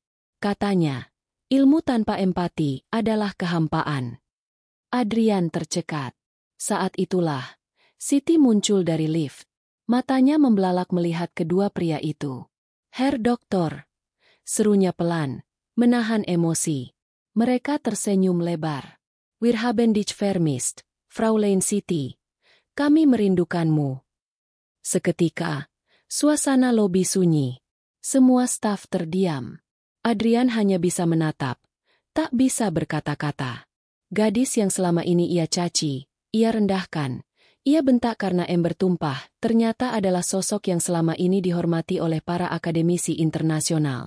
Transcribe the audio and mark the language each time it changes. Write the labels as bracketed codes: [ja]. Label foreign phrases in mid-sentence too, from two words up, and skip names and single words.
[id] Katanya, ilmu tanpa empati adalah kehampaan." Adrian tercekat. Saat itulah, Siti muncul dari lift. Matanya membelalak melihat kedua pria itu. [de] "Herr Doktor," [id] serunya pelan, menahan emosi. Mereka tersenyum lebar. [de] "Wir haben dich vermisst, Fraulein Siti. [id] Kami merindukanmu." Seketika, suasana lobi sunyi. Semua staf terdiam. Adrian hanya bisa menatap, tak bisa berkata-kata. Gadis yang selama ini ia caci, ia rendahkan, ia bentak karena ember tumpah, ternyata adalah sosok yang selama ini dihormati oleh para akademisi internasional.